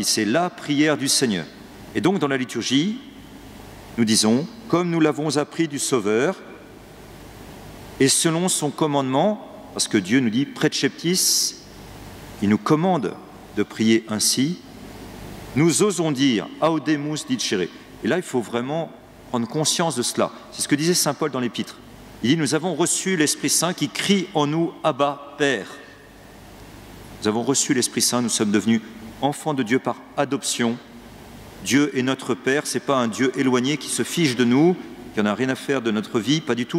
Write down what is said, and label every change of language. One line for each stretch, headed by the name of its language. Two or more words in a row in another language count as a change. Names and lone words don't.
French: C'est la prière du Seigneur. Et donc dans la liturgie, nous disons, comme nous l'avons appris du Sauveur, et selon son commandement, parce que Dieu nous dit, Praeceptis, il nous commande de prier ainsi, nous osons dire,
Latin: Audemus dicere.
French: Et là, il faut vraiment prendre conscience de cela. C'est ce que disait saint Paul dans l'Épître. Il dit, nous avons reçu l'Esprit Saint qui crie en nous, Abba, Père. Nous avons reçu l'Esprit Saint, nous sommes devenus enfants de Dieu par adoption. Dieu est notre Père, ce n'est pas un Dieu éloigné qui se fiche de nous, qui n'en a rien à faire de notre vie, pas du tout.